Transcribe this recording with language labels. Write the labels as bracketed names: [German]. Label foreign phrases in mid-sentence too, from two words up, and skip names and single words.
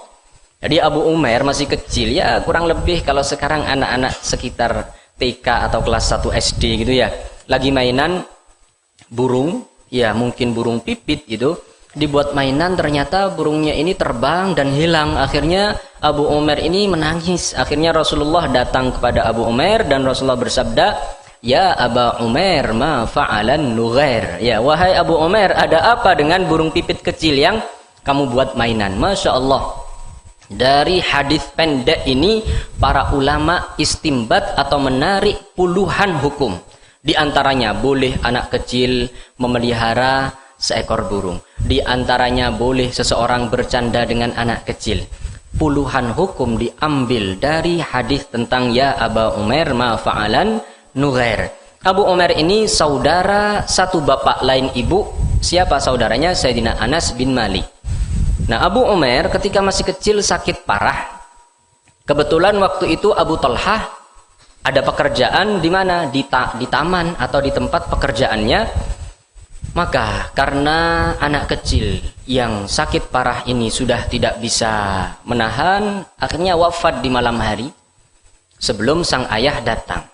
[Indonesian] Jadi Abu Umair masih kecil, ya kurang lebih kalau sekarang anak-anak sekitar TK atau kelas 1 SD gitu ya, lagi mainan burung, ya mungkin burung pipit gitu, dibuat mainan, ternyata burungnya ini terbang dan hilang. Akhirnya Abu Umair ini menangis. Akhirnya Rasulullah datang kepada Abu Umair dan Rasulullah bersabda, "Ya Aba Umair, [Arabic] ما فعل النغير." [Indonesian] Ya, wahai Abu Umair, ada apa dengan burung pipit kecil yang kamu buat mainan? [Arabic] ما شاء الله. [Indonesian] Dari hadis pendek ini para ulama istimbat atau menarik puluhan hukum. Di antaranya boleh anak kecil memelihara seekor burung. Di antaranya boleh seseorang bercanda dengan anak kecil. Puluhan hukum diambil dari hadis tentang [Arabic] يا أبا عمير ما فعل النغير. [Indonesian] Abu Umair ini saudara satu bapak lain ibu. Siapa saudaranya? Sayyidina Anas bin Malik. Nah, Abu Umair ketika masih kecil sakit parah. Kebetulan waktu itu Abu Talhah ada pekerjaan di mana? Di taman atau di tempat pekerjaannya. Maka karena anak kecil yang sakit parah ini sudah tidak bisa menahan, akhirnya wafat di malam hari sebelum sang ayah datang.